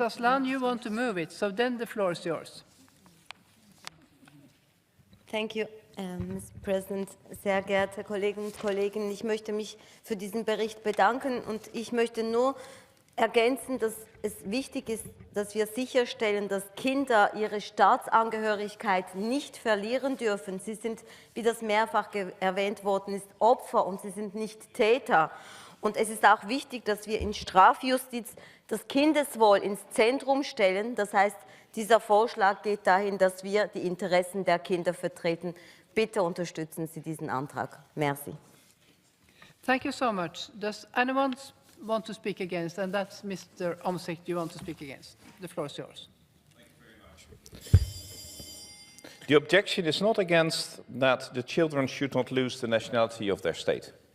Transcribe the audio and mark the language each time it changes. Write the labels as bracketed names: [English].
[English] Aslan, you want to move it. So then the floor is yours. Thank you, Mr. President. [German] Sehr geehrte Kolleginnen und Kollegen, ich möchte mich für diesen Bericht bedanken und ich möchte nur ergänzen, dass es wichtig ist, dass wir sicherstellen, dass Kinder ihre Staatsangehörigkeit nicht verlieren dürfen. Sie sind, wie das mehrfach erwähnt worden ist, Opfer und sie sind nicht Täter. Und es ist auch wichtig, dass wir in Strafjustiz das Kindeswohl ins Zentrum stellen. Das heißt, dieser Vorschlag geht dahin, dass wir die Interessen der Kinder vertreten. Bitte unterstützen Sie diesen Antrag. [French] Merci. [English] Thank you so much. Does anyone want to speak against? And that's Mr. Omsick, you want to speak against? The floor is yours. Thank you very much. The objection is not against that the children should not lose the nationality of their state.